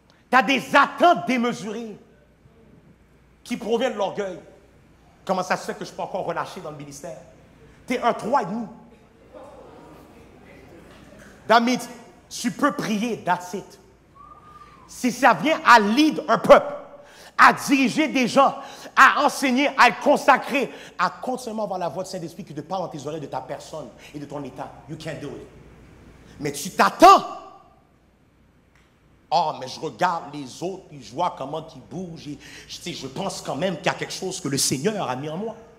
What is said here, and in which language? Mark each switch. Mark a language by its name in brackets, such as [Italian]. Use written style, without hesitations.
[French] Tu as des attentes démesurées qui proviennent de l'orgueil. Comment ça se fait que je ne suis pas encore relâché dans le ministère? Tu es un 3,5. [English] That means [French] tu peux prier, [English] that's it. [French] Si ça vient à lead un peuple, à diriger des gens, à enseigner, à être consacré, à continuellement avoir la voix du Saint-Esprit qui te parle dans tes oreilles de ta personne et de ton état. [English] You can't do it. [French] Mais tu t'attends. oh, mais je regarde les autres, puis je vois comment ils bougent, et je pense quand même qu'il y a quelque chose que le Seigneur a mis en moi.